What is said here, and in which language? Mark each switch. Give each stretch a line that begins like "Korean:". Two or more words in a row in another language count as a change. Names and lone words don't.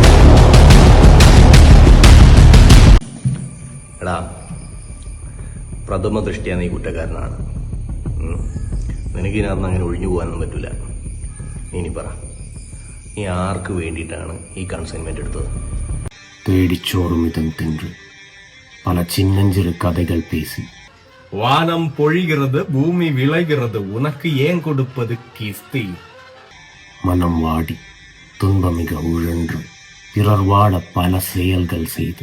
Malayalam: എടാ പ്രഥമ ദൃഷ്ടിയാ നീ കുറ്റക്കാരനാണ്. നിനക്ക് ഇതിനകത്ത് അങ്ങനെ ഒഴിഞ്ഞു പോകാനൊന്നും പറ്റൂല. ഇനി പറ, നീ ആർക്ക് വേണ്ടിയിട്ടാണ് ഈ കൺസൈൻമെന്റ് എടുത്തത്?
Tamil: தேடிச்சோறும் இதன் தின்று பல சின்னஞ்சிறு கதைகள் பேசி வானம் பொழிகிறது, பூமி விளைகிறது, உனக்கு ஏன் கொடுப்பது கிஸ்தி? மனம் வாடி துன்பமிக உழன்று பிறர் வாழ பல செயல்கள் செய்து